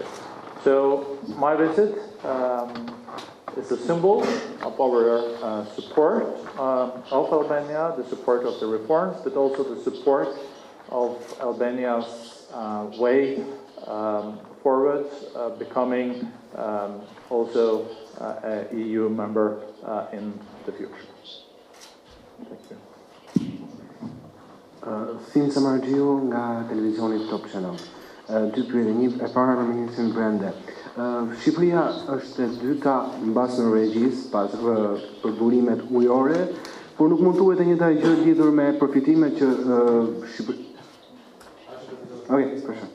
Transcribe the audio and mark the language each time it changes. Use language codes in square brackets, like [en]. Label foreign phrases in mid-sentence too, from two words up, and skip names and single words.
[en] So my visit is a symbol of our support of Albania, the support of the reforms, but also the support of Albania's way forward, becoming also an EU member in the future. Thank you. [sq] Sin Samargjiu nga televizioni Top Channel. Dy pyetje, një e para për ministrin Brende. Shqipëria është e dyta mbas Norvegjisë pas për burimet ujore, por nuk mund thuhet e njëjta gjë lidhur me përfitimet që [pl] Okej, proszę.